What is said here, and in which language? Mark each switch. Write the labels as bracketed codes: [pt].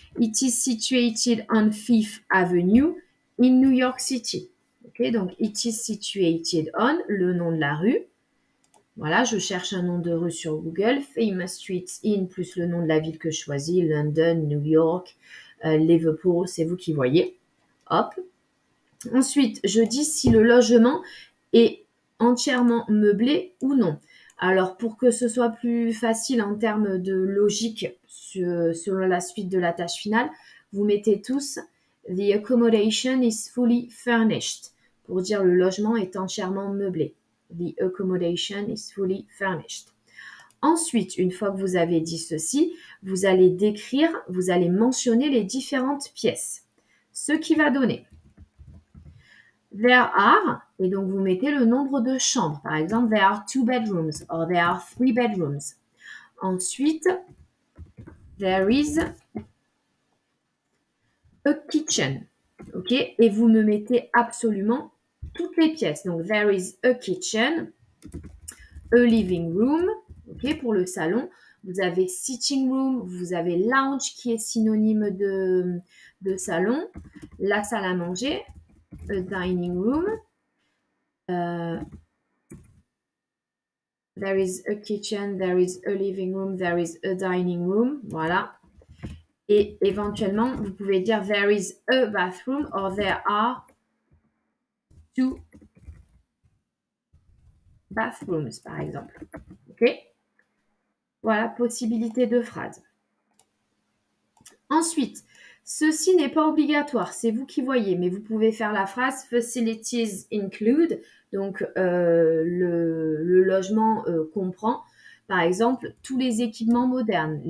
[en] It is situated on Fifth Avenue in New York City. [fr] Okay? Donc, [en] it is situated on, [fr] le nom de la rue. Voilà, je cherche un nom de rue sur Google. [en] Famous streets in [fr] plus le nom de la ville que je choisis. London, New York, Liverpool, c'est vous qui voyez. Hop. Ensuite, je dis si le logement est entièrement meublé ou non. Alors, pour que ce soit plus facile en termes de logique selon la suite de la tâche finale, vous mettez tous « [en] The accommodation is fully furnished [fr] » pour dire le logement est entièrement meublé. « [en] The accommodation is fully furnished ». [fr] Ensuite, une fois que vous avez dit ceci, vous allez décrire, vous allez mentionner les différentes pièces. Ce qui va donner [en] there are, [fr] et donc vous mettez le nombre de chambres. Par exemple, [en] there are 2 bedrooms or there are 3 bedrooms. Ensuite, there is a kitchen. OK? [fr] Et vous me mettez absolument toutes les pièces. [en] Donc, there is a kitchen, a living room, OK, [fr] pour le salon. Vous avez sitting room, vous avez lounge qui est synonyme de salon, la salle à manger, [en] a dining room. There is a kitchen, there is a living room, there is a dining room. [fr] Voilà. Et éventuellement, vous pouvez dire [en] there is a bathroom or there are 2 bathrooms, [fr] par exemple. [en] OK? [fr] Voilà, possibilité de phrase. Ensuite, ceci n'est pas obligatoire, c'est vous qui voyez, mais vous pouvez faire la phrase [en] facilities include, [fr] donc le logement comprend, par exemple, tous les équipements modernes.